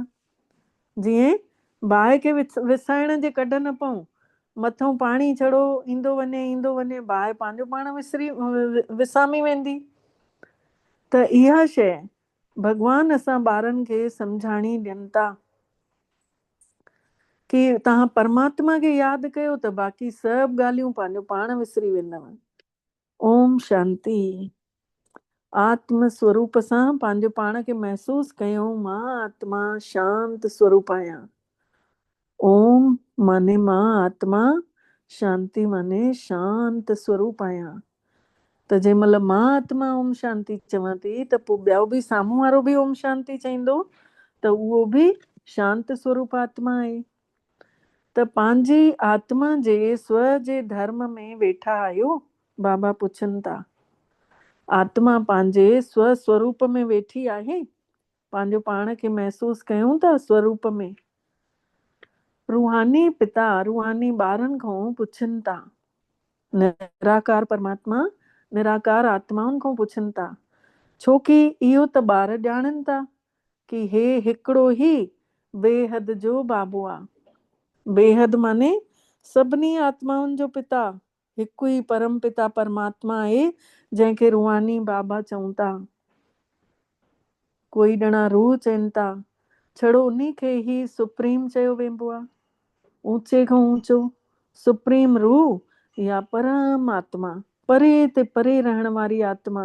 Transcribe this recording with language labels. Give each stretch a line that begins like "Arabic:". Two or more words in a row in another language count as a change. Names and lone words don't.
Sindhi: जीअं बाहि खे विसाइण जे कढ न पऊं, मथां पाणी छड़ो ईंदो वञे, बाहि पंहिंजो पाण विसामी वेंदी। त इहा शइ भॻवान असां ॿारनि खे सम्झाणी ॾियनि था कि तव्हां परमात्मा खे यादि कयो त बाक़ी सभु ॻाल्हियूं पंहिंजो पाण विसरी वेंदव। ओम शांति। आत्म स्वरूप सां पंहिंजो पाण खे महसूस कयूं, मां आत्मा शांत स्वरूप आहियां। ओम माने मां आत्मा, शांति माने शांत स्वरूप आहियां। त जंहिं महिल मां आत्मा ओम शांति चवां थी त पोइ ॿियो बि साम्हूं वारो बि ओम शांति चईंदो त उहो बि शांत स्वरूप आत्मा आहे। त पंहिंजी आत्मा जे स्व जे धर्म में वेठा आहियो, बाबा पुछनि था। आत्मा पंहिंजे स्व स्वरूप में वेठी आहे, पंहिंजो पाण खे महसूस कयूं था स्वरूप में। रूहानी पिता रूहानी ॿारनि खां पुछनि था, निराकार परमात्मा निराकार आत्माउनि खां पुछनि था, छोकी इहो त ॿार ॼाणनि था कि हे हिकिड़ो ई बेहद जो बाबो आहे। बेहद माने सभिनी आत्माउनि जो पिता हिकु ई परम पिता परमात्मा आहे, जंहिंखे रूहानी बाबा चऊं था। कोई ॼणा रूह चवनि था, छड़ो उन्ही खे ई सुप्रीम चयो वेंदो आहे, ऊंचे खां ऊंचो सुप्रीम रूह या परम आत्मा, परे ते परे रहण वारी आत्मा।